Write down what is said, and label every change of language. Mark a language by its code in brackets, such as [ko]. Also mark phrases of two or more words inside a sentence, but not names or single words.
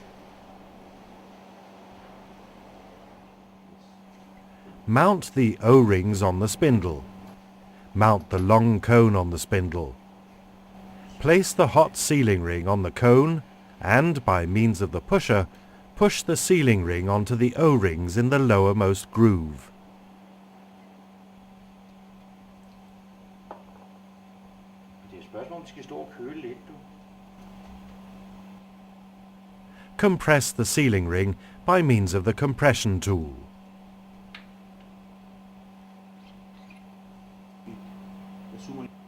[en] Mount the O-rings on the spindle. Mount the long cone on the spindle. Place the hot sealing ring on the cone and, by means of the pusher, push the sealing ring onto the O-rings in the lowermost groove. [da] Det er Spørgsmålet om de skal stå og køle lidt, du. [en] Compress the sealing ring by means of the compression tool. [da] Jeg zoomer.